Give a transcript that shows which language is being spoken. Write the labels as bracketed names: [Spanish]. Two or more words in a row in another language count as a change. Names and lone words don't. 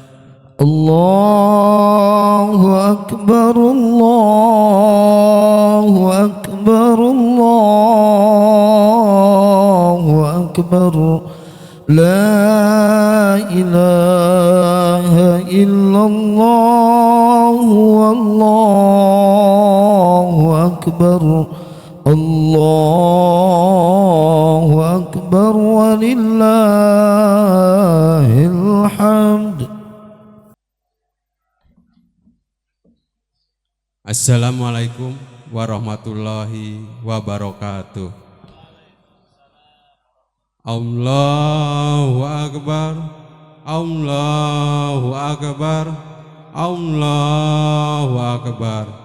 [Arabic] الله أكبر، الله أكبر، الله أكبر. لا إله إلا الله، الله أكبر. الله أكبر ولله الحمد. السلام عليكم ورحمة الله وبركاته. الله أكبر، الله أكبر، الله أكبر.